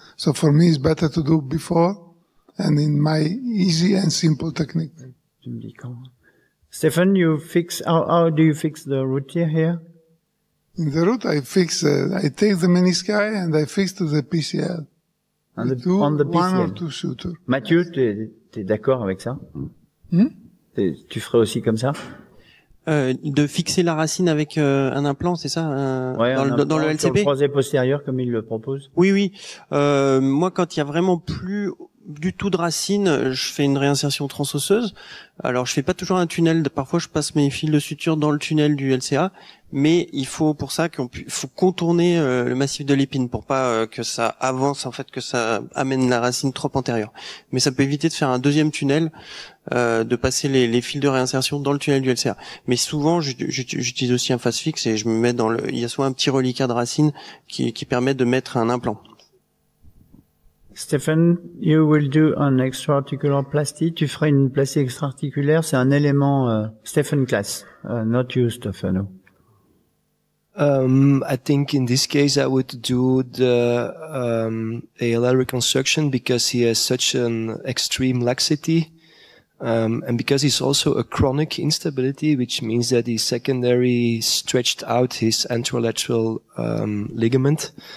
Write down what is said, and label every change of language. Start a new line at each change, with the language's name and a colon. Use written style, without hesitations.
English: So for me, it's better to do before and in my easy and simple technique. Stefan, you fix, how do you fix the root tear here? In the root, I fix, I take the menisci and I fix to the PCL. On the PCL. One or two sutures.
French: Mathieu, t'es d'accord avec ça? Tu ferais aussi comme ça? De fixer la racine avec un implant, c'est ça, ouais, dans le LCP. Sur le croisé postérieur, comme il le propose. Oui, oui. Moi, quand il y a vraiment plus du tout de racine, je fais une réinsertion transosseuse. Alors, je fais pas toujours un tunnel. Parfois, je passe mes fils de suture dans le tunnel du LCA, mais il faut pour ça faut contourner le massif de l'épine pour pas que ça avance, en fait, que ça amène la racine trop antérieure. Mais ça peut éviter de faire un deuxième tunnel, de passer les fils de réinsertion dans le tunnel du LCA. Mais souvent, j'utilise aussi un face fixe et je me mets il y a soit un petit reliquat de racine qui permet de mettre un implant.
English: Stephen, you will do an extra-articular plasty.
French: Tu feras une plastie extra-articulaire. C'est un élément
English: Stephen class, not you, Stefano. I think in this case I would do the ALL reconstruction because he has such an extreme laxity, and because he's also a chronic instability, which means that he secondary stretched out his anterolateral ligament.